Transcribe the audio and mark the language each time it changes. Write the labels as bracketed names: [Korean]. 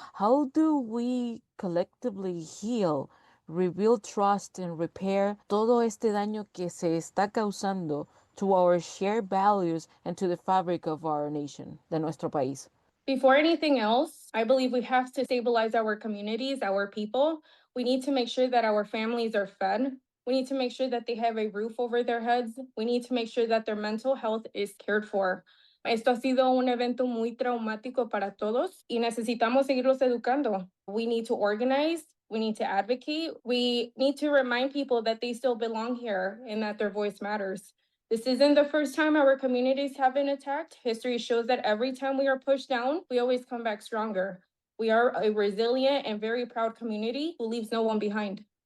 [English] How do we collectively heal, rebuild trust, and repair [Spanish] todo este daño que se está causando [English] to our shared values and to the fabric of our nation, [Spanish] de nuestro país? [English] Before anything else, I believe we have to stabilize our communities, our people. We need to make sure that our families are fed. We need to make sure that they have a roof over their heads. We need to make sure that their mental health is cared for. [Spanish] Esto ha sido un evento muy traumático para todos y necesitamos seguirlos educando. [English] We need to organize. We need to advocate. We need to remind people that they still belong here and that their voice matters. This isn't the first time our communities have been attacked. History shows that every time we are pushed down, we always come back stronger. We are a resilient and very proud community who leaves no one behind.